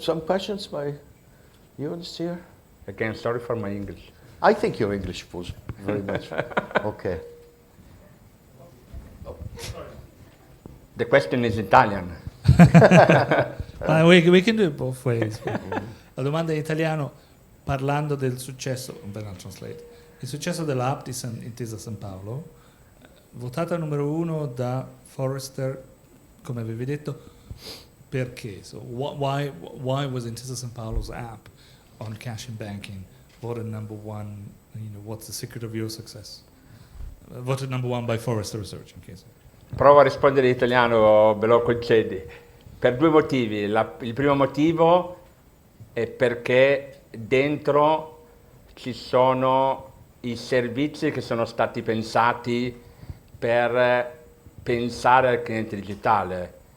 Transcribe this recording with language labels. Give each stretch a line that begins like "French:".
English: Some questions by you here? Again, sorry for my English. I think your English was very much okay. The question is Italian. We can do it both ways.
Italian: La domanda è in italiano, parlando del successo,
English: then I'll translate.
Italian: Il successo dell'app di Intesa San Paolo, votata numero 1 da Forrester, come avevi detto, perché?
English: So why was Intesa San Paolo's app on cash and banking voted number 1? What's the secret of your success? Voted number 1 by Forrester Research, in case.
Italian: Provo a rispondere in italiano, ve lo concedi. Per 2 motivi. Il primo motivo è perché dentro ci sono i servizi che sono stati pensati per pensare al cliente digitale.